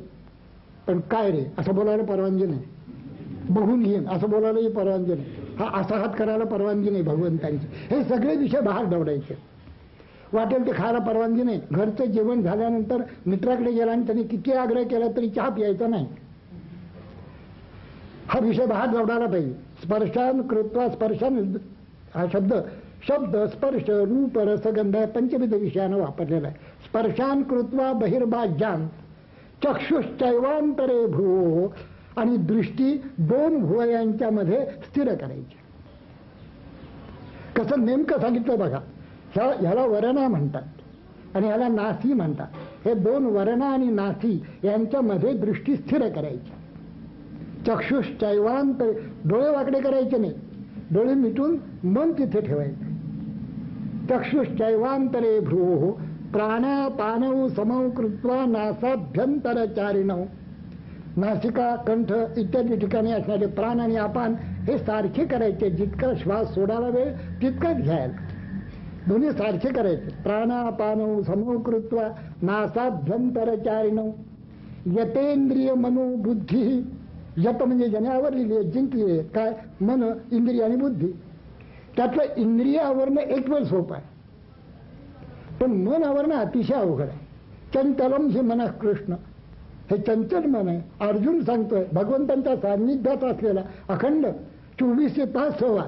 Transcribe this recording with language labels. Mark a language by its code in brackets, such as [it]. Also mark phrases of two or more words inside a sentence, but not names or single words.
[mr] पण काय रे असं बोलायला परवानगी नाही. बघून घेईन असं बोलायलाही परवानगी नाही. हा असा हात करायला परवानगी नाही भगवंतांची. हे सगळे विषय बाहेर दौडायचे. वाटेल ते खायला परवानगी नाही. घरचं जेवण झाल्यानंतर मित्राकडे गेला आणि त्यांनी किती आग्रह केला तरी चहा प्यायचा नाही. हा विषय बाहेर दौडायला पाहिजे. [sa] स्पर्शान कृत्वा, [mr] स्पर्शान हा शब्द स्पर्श रूप रसगंध पंचविध विषयानं वापरलेला आहे. [sa] स्पर्शान कृत्वा बहिर्बाह्यान चक्षुश्चैवांतरे भ्रुवो, [mr] आणि दृष्टी 2 भुवयांच्या मध्ये स्थिर करायची. कसं नेमकं सांगितलं बघा. ह्याला वरणा म्हणतात आणि ह्याला नासी म्हणतात. हे 2 वरणा आणि नासी यांच्यामध्ये दृष्टी स्थिर करायची. चक्षुश्चैवांतरे, डोळे वाकडे करायचे नाही, डोळे मिटून मन तिथे ठेवायचं. [sa] चक्षुश्चैवांतरे भ्रुवो प्राणापानौ समौ कृत्वा नासाभ्यंतरचारिणौ. [mr] नासिका, कंठ इत्यादी ठिकाणी असणारे प्राण आणि अपान हे सारखे करायचे. जितका श्वास सोडायला वेळ तितकाच घ्यायला, दोन्ही सारखे करायचे. [sa] प्राणापानौ समौ कृत्वा नासाभ्यंतरचारिणौ. यतेंद्रिय मनो बुद्धी. [mr] यत म्हणजे ज्याने आवरलेली, जिंकली काय, मन, इंद्रिय आणि बुद्धी. त्यातलं इंद्रिय आवरणं एक वेळ सोपं आहे, पण मन आवरणं अतिशय अवघड आहे. [sa] चंचलम हे मन कृष्ण, [mr] हे चंचल मन आहे. अर्जुन सांगतोय भगवंतांच्या सान्निध्यात असलेला अखंड 24 तास सहवास.